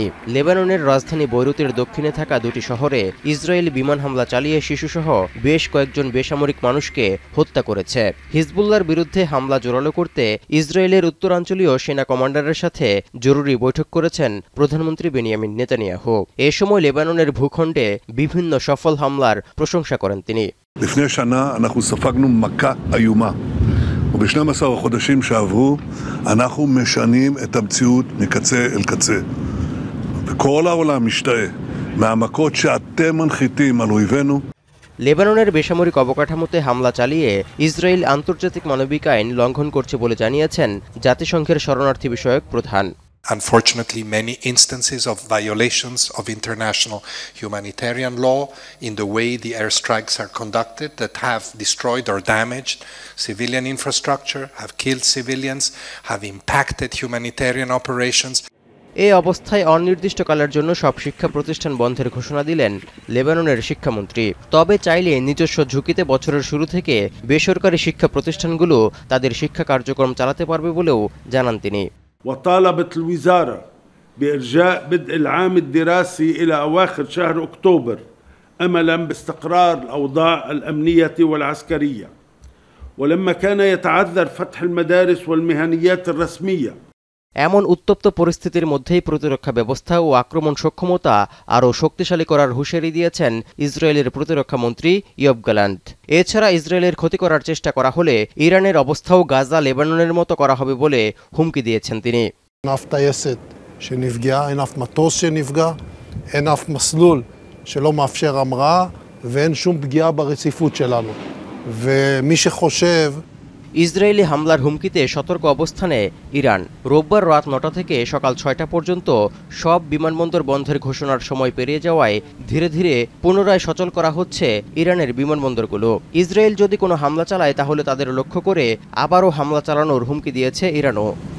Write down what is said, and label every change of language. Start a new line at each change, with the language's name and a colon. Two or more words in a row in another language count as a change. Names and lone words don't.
Bangla: লেবাননের রাজধানী বৈরুতের দক্ষিণে থাকা দুটি শহরে ইসরায়েলি বিমান হামলা চালিয়ে শিশুসহ বেশ কয়েকজন বেসামরিক মানুষকে হত্যা করেছে। হিজবুল্লাহর বিরুদ্ধে হামলা জোরালো করতে ইসরায়েলের উত্তরাঞ্চলীয় সেনা কমান্ডারের সাথে জরুরি বৈঠক করেছেন প্রধানমন্ত্রী বেনিয়ামিন নেতানিয়াহু। এ সময় লেবাননের ভূখণ্ডে বিভিন্ন সফল হামলার প্রশংসা করেন তিনি।
Hebrew: וב-12 החודשים שעברו אנחנו משנים את המציאות מקצה אל קצה. וכל העולם משתאה מהמכות שאתם מנחיתים על אויבינו.
Bangla: লেবাননের বেসামরিক অবকাঠামোতে হামলা চালিয়ে ইসরায়েল আন্তর্জাতিক মানবিক আইন লঙ্ঘন করছে বলে জানিয়েছেন জাতিসংঘের শরণার্থী বিষয়ক প্রধান।
English: Unfortunately, many instances of violations of international humanitarian law in the way the airstrikes are conducted that have destroyed or damaged civilian infrastructure, have killed civilians, have impacted humanitarian operations.
Bangla: এই অবস্থায় অনির্দিষ্টকালের জন্য সব শিক্ষা প্রতিষ্ঠান বন্ধের ঘোষণা দিলেন লেবাননের শিক্ষামন্ত্রী। তবে চাইলে নিজস্ব ঝুঁকিতে বছরের শুরু থেকে বেসরকারি শিক্ষা প্রতিষ্ঠানগুলো তাদের শিক্ষা কার্যক্রম চালাতে পারবে বলেও জানান তিনি।
Arabic: وطالبت الوزارة بإرجاء بدء العام الدراسي إلى أواخر شهر أكتوبر أملا باستقرار الأوضاع الأمنية والعسكرية، ولما كان يتعذر فتح المدارس والمهنيات الرسمية।
Bangla: এমন উত্তপ্ত পরিস্থিতির মধ্যেই প্রতিরক্ষা ব্যবস্থা ও আক্রমণ সক্ষমতা আরও শক্তিশালী করার হুঁশিয়ারি দিয়েছেন ইসরায়েলের প্রতিরক্ষা মন্ত্রী ইয়োভ গ্যালান্ট। এছাড়া ইসরায়েলের ক্ষতি করার চেষ্টা করা হলে ইরানের অবস্থাও গাজা লেবাননের মতো করা হবে বলে হুমকি দিয়েছেন তিনি।
Hebrew: אין אף טייסת שנפגעה, אין אף מטוס שנפגע, אין אף מסלול שלא מאפשר המראה ואין שום פגיעה ברציפות שלנו. ומי שחושב
Bangla: ইসরায়েলি হামলার হুমকিতে সতর্ক অবস্থানে ইরান। রোববার রাত ৯টা থেকে সকাল ৬টা পর্যন্ত সব বিমানবন্দর বন্ধের ঘোষণার সময় পেরিয়ে যাওয়ায় ধীরে ধীরে পুনরায় সচল করা হচ্ছে ইরানের বিমানবন্দরগুলো। ইসরায়েল যদি কোনো হামলা চালায় তাহলে তাদের লক্ষ্য করে আবারও হামলা চালানোর হুমকি দিয়েছে ইরানও।